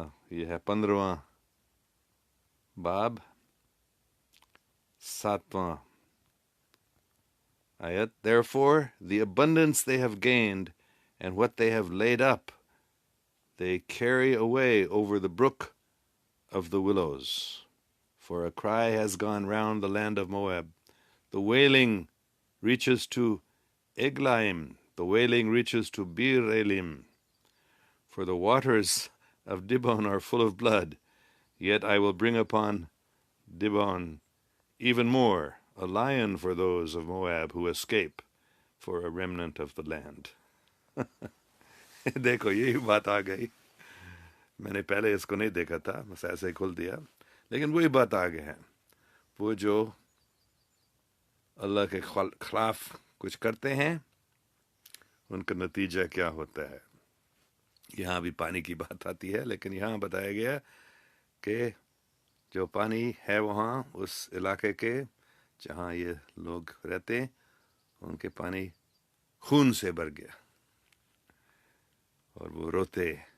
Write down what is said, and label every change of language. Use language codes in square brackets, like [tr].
[ur] یہ ہے 15واں باب، 7واں آیت۔ [en] Therefore the abundance they have gained and what they have laid up they carry away over the brook of the willows. For a cry has gone round the land of Moab. The wailing reaches to Eglaim. The wailing reaches to Bir Elim. For the waters of Dibon are full of blood. Yet I will bring upon Dibon even more, a lion for those of Moab who escape, for a remnant of the land. [ur] دیکھو یہی بات آ گئی، میں نے پہلے اس کو نہیں دیکھا تھا، بس ایسے ہی کھول دیا، لیکن وہی بات آ گئی ہے۔ وہ جو اللہ کے خلاف کچھ کرتے ہیں، ان کا نتیجہ کیا ہوتا ہے۔ یہاں بھی پانی کی بات آتی ہے، لیکن یہاں بتایا گیا کہ جو پانی ہے وہاں اس علاقے کے جہاں یہ لوگ رہتے ہیں، ان کے پانی خون سے بھر گیا اور وہ روتے۔